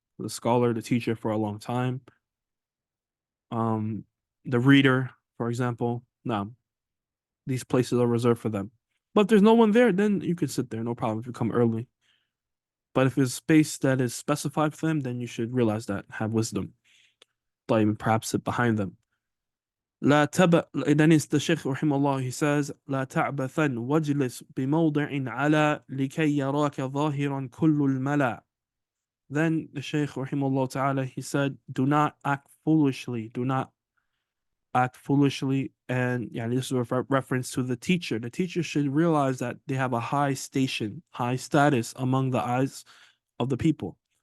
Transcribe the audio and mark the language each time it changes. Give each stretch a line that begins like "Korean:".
English: the scholar, the teacher for a long time. The reader, for example, no, these places are reserved for them. But if there's no one there, then you can sit there, no problem if you come early. But if it's space that is specified for them, then you should realize that, have wisdom. Like perhaps sit behind them.
Arabic: لا تب
English: then it's the Shaykh
Arabic: رحمه الله,
English: he says
Arabic: لا تعبثا واجلس بموضع على لكي يراك ظاهرا كل الملأ.
English: Then the Shaykh رحمه الله ta'ala, he said, do not act foolishly, do not act foolishly. And yeah, this is a reference to the teacher. The teacher should realize that they have a high station, high status among the eyes of the people.